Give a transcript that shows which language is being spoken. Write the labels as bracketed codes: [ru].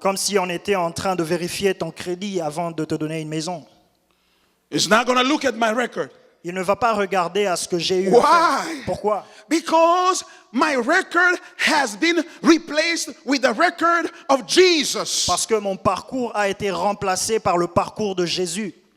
[fr] Comme si on était en train de vérifier ton crédit avant de te donner une maison. [en] It's not going to look at my record. [fr] Il ne va pas regarder à ce que j'ai eu à faire. [en] Why? [fr] Pourquoi? [en] Because my record has been replaced with the record of Jesus. [fr] Parce que mon parcours a été remplacé par le parcours de Jésus.